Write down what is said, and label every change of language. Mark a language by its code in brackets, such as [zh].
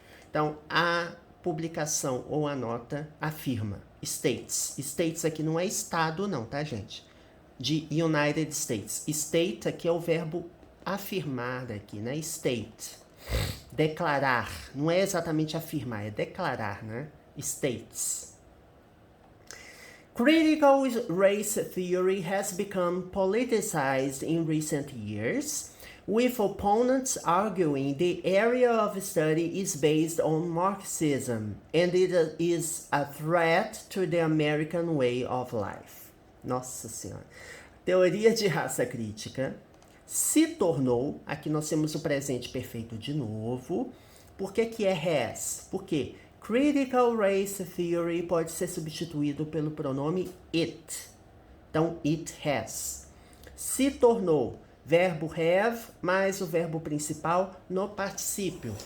[pt] Então, a publicação ou a nota afirma States. States aqui não é estado não, tá, gente? De United States. State aqui é o verbo afirmar daqui, né? State. Declarar. Não é exatamente afirmar, é declarar, né? States. [en] Critical race theory has become politicized in recent years, with opponents arguing the area of study is based on Marxism and it is a threat to the American way of life. [pt] Nossa Senhora. Teoria de raça crítica se tornou, aqui nós temos o presente perfeito de novo. Por que has? Porque Critical Race Theory pode ser substituído pelo pronome it. Então, it has. Se tornou verbo have mais o verbo principal no particípio.